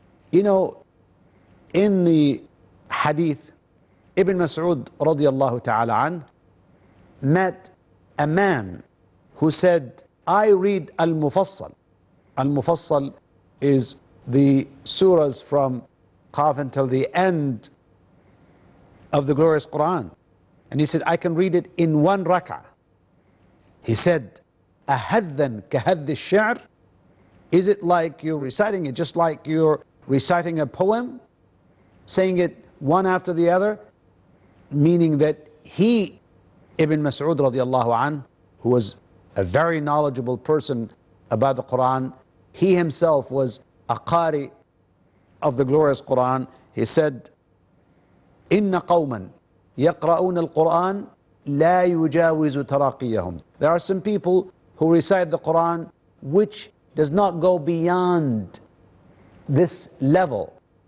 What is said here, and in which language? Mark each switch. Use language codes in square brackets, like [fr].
[en] You know, in the hadith, Ibn Mas'ud radiallahu ta'ala an met a man who said, I read Al-Mufassal. Al-Mufassal is the surahs from Qaf until the end of the glorious Qur'an. And he said, I can read it in one rak'ah. He said, [ar] أَهَذًّا كَهَذِّ الشِّعْرِ? [en] Is it like you're reciting it just like you're reciting a poem, saying it one after the other? Meaning that he, Ibn Mas'ud radiallahu anh, who was a very knowledgeable person about the Qur'an, he himself was a qari of the glorious Qur'an. He said, [ar] إِنَّ قَوْمًا يَقْرَؤُونَ الْقُرْآنَ لَا يُجَاوِزُ تَرَاقِيَهُم. [en] There are some people who recite the Qur'an which does not go beyond this level.